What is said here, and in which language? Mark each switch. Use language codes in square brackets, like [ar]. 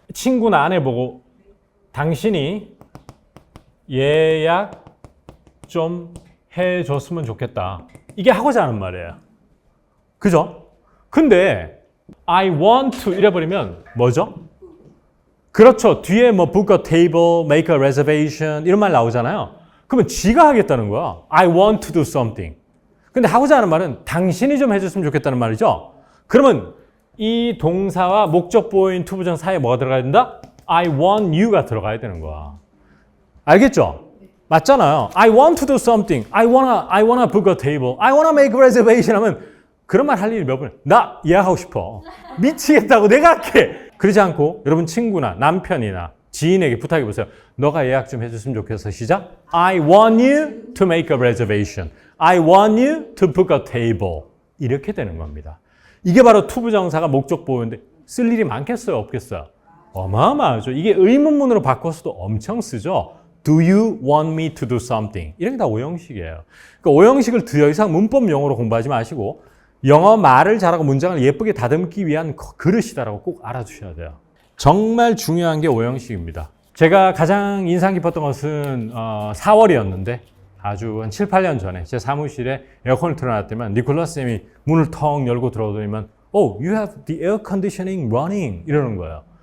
[ko] 친구나 아내 보고 당신이 예약 좀 해줬으면 좋겠다. 이게 하고자 하는 말이에요. 그죠? 근데 [en] I want to [ko] 이래버리면 뭐죠? 그렇죠. 뒤에 뭐 [en] book a table, make a reservation [ko] 이런 말 나오잖아요. 그러면 지가 하겠다는 거야. [en] I want to do something. [ko] 근데 하고자 하는 말은 당신이 좀 해줬으면 좋겠다는 말이죠. 그러면 이 동사와 목적 보호인 투부정 사이에 뭐가 들어가야 된다? [en] I want you [ko] 가 들어가야 되는 거야. 알겠죠? 맞잖아요. [en] I want to do something. I wanna book a table. I wanna make a reservation [ko] 하면 그런 말 할 일이 몇 번? 나 예약하고 싶어. 미치겠다고 내가 할게. 그러지 않고 여러분 친구나 남편이나 지인에게 부탁해 보세요. 너가 예약 좀 해줬으면 좋겠어. 시작. [en] I want you to make a reservation. I want you to book a table. [ko] 이렇게 되는 겁니다. 이게 바로 투부정사가 목적 보호인데 쓸 일이 많겠어요? 없겠어요? 어마어마하죠. 이게 의문문으로 바꿔서도 엄청 쓰죠. [en] Do you want me to do something? [ko] 이런 게 다 오형식이에요. 그러니까 오형식을 더 이상 문법 용어로 공부하지 마시고 영어 말을 잘하고 문장을 예쁘게 다듬기 위한 그릇이다라고 꼭 알아두셔야 돼요. 정말 중요한 게 오형식입니다. 제가 가장 인상 깊었던 것은 4월이었는데 아주 한 7, 8년 전에 제 사무실에 에어컨을 틀어놨더니만 니콜라스 쌤이 문을 텅 열고 들어오더니만 [en] Oh, you have the air conditioning running [ko] 이러는 거예요.